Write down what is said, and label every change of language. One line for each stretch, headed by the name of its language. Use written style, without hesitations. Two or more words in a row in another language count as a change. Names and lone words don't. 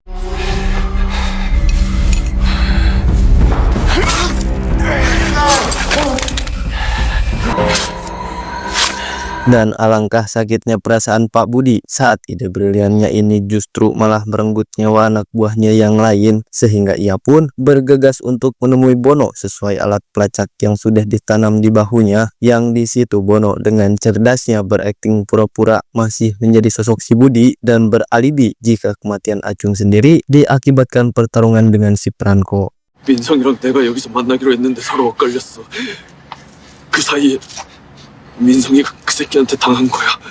Indonesian: Dan alangkah sakitnya perasaan Pak Budi saat ide briliannya ini justru malah merenggut nyawa anak buahnya yang lain, sehingga ia pun bergegas untuk menemui Bono sesuai alat pelacak yang sudah ditanam di bahunya. Yang di situ Bono dengan cerdasnya berakting pura-pura masih menjadi sosok si Budi dan beralibi jika kematian Acung sendiri diakibatkan pertarungan dengan si Franco.
Korean: 민성이랑 내가 여기서 만나기로 했는데 서로 엇갈렸어. 그 사이에 민성이가 그 새끼한테 당한 거야.